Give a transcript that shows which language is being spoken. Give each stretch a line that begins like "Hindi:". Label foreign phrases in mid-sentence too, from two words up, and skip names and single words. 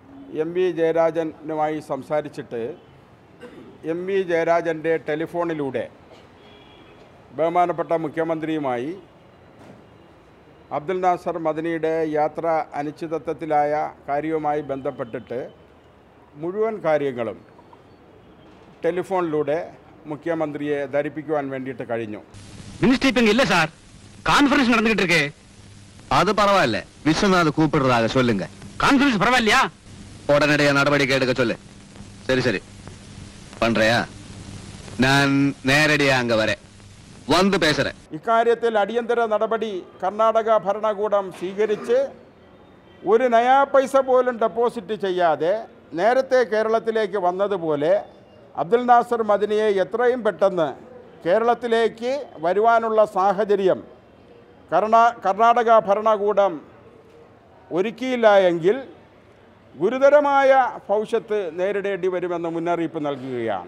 Malayalam: എം വി ജയരാജനുമായി സംസാരിച്ചിട്ട് എം വി ജയരാജൻ്റെ ടെലിഫോണിലൂടെ ബഹുമാനപ്പെട്ട മുഖ്യമന്ത്രിയുമായി അബ്ദുൽ നാസർ മദനിയുടെ യാത്ര അനിശ്ചിതത്വത്തിലായ കാര്യവുമായി ബന്ധപ്പെട്ടിട്ട് മുഴുവൻ കാര്യങ്ങളും ടെലിഫോണിലൂടെ മുഖ്യമന്ത്രിയെ ധരിപ്പിക്കുവാൻ വേണ്ടിയിട്ട് കഴിഞ്ഞു.
Tamil: இல்ல சார் கான்ஃபரன்ஸ் நடந்துகிட்டு இருக்கு. அது பரவாயில்ல, விஸ்வநாத் கூப்பிடுறதாக சொல்லுங்க. கான்ஃபரன்ஸ் பரவாயில்லையா? உடனடியாக நடவடிக்கை எடுக்க சொல்லு. சரி சரி பண்றியா? நான் நேரடியா அங்க வரேன், வந்து பேசுறேன்.
Malayalam: ഇക്കാര്യത്തിൽ അടിയന്തര നടപടി കർണാടക ഭരണകൂടം സ്വീകരിച്ച് ഒരു
Hindi: नया पैसा
Malayalam: പോലും ഡെപ്പോസിറ്റ് ചെയ്യാതെ നേരത്തെ കേരളത്തിലേക്ക് വന്നതുപോലെ അബ്ദുൽ നാസർ മദനിയെ എത്രയും പെട്ടെന്ന് കേരളത്തിലേക്ക് വരുവാനുള്ള സാഹചര്യം കർണാടക ഭരണകൂടം ഒരുക്കിയില്ല എങ്കിൽ ഗുരുതരമായ ഭവിഷ്യത്ത് നേരിടേണ്ടി വരുമെന്ന് മുന്നറിയിപ്പ് നൽകുകയാണ്.